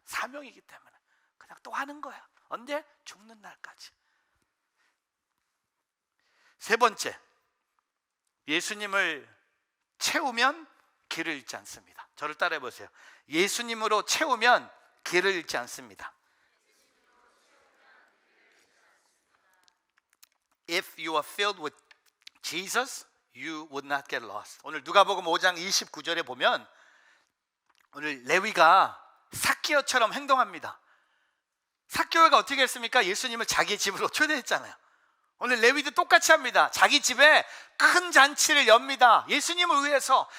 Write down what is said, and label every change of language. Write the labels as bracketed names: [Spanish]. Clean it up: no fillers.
[Korean] 사명이기 때문에 그냥 또 하는 거야. 언제? 죽는 날까지. 세 번째, 예수님을 채우면 길을 잃지 않습니다. 저를 따라해 보세요. 예수님으로 채우면 길을 잃지 않습니다. [English] If you are filled with Jesus, you would not get lost. [Korean] 오늘 누가복음 5장 29절에 보면 오늘 레위가 삭개오처럼 행동합니다. 삭개오가 어떻게 했습니까? 예수님을 자기 집으로 초대했잖아요. 오늘 레위도 똑같이 합니다. 자기 집에 큰 잔치를 엽니다. 예수님을 위해서.